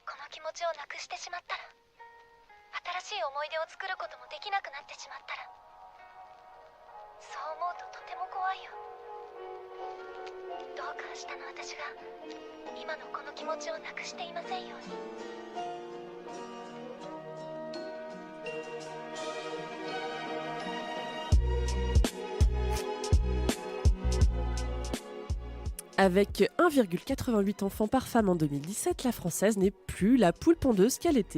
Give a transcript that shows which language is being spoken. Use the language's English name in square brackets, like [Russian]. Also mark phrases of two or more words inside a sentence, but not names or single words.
[Japanese] 気持ちをなくしてしまったら、新しい思い出を作ることもできなくなってしまったら、そう思うととても怖いよ。どうか明日の私が今のこの気持ちをなくしていませんように。 [French] Avec 1,88 enfants par femme en 2017, la Française n'est plus la poule pondeuse qu'elle était.